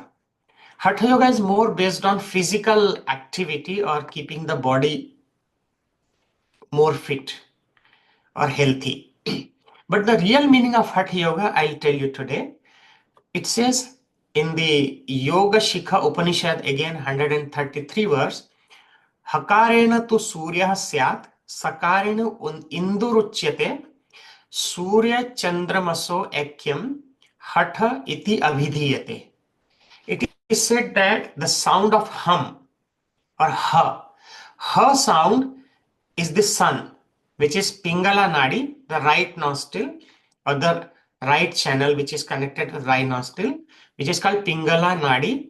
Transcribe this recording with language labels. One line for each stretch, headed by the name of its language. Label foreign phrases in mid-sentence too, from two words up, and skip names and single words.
English: Hatha Yoga is more based on physical activity or keeping the body more fit or healthy. But the real meaning of Hatha Yoga, I'll tell you today. It says in the Yoga Shikha Upanishad, again 133 verse,
Sanskrit: Hakarena tu Surya Syat, Sakarena Induruchyate, Surya Chandramaso Ekyam, Hatha iti Avidhiyate.
English: It is said that the sound of hum or ha sound is the sun, which is Pingala Nadi, the right nostril, or the right channel which is connected to the right nostril, which is called Pingala Nadi.